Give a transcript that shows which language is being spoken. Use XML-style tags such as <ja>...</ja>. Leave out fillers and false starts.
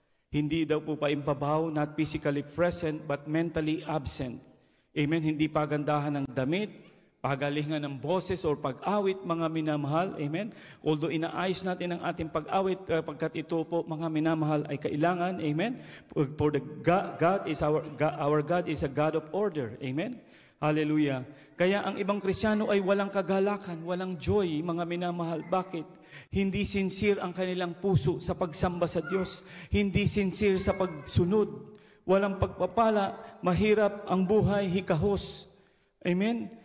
<tl>Hindi daw po paimpabaw,</tl> <en>not physically present, but mentally absent. Amen?</en> <tl>Hindi pagandahan ng damit, pagalingan ng boses or pag-awit, mga minamahal. Amen? Although inaayos natin ang ating pag-awit, pagkat ito po, mga minamahal, ay kailangan. Amen?</tl> <en>For the God is our God is a God of order. Amen? Hallelujah.</en> <tl>Kaya ang ibang Kristiyano ay walang kagalakan, walang joy, mga minamahal. Bakit? Hindi sincere ang kanilang puso sa pagsamba sa Diyos. Hindi sincere sa pagsunod. Walang pagpapala, mahirap ang buhay, hikahos. Amen?</tl>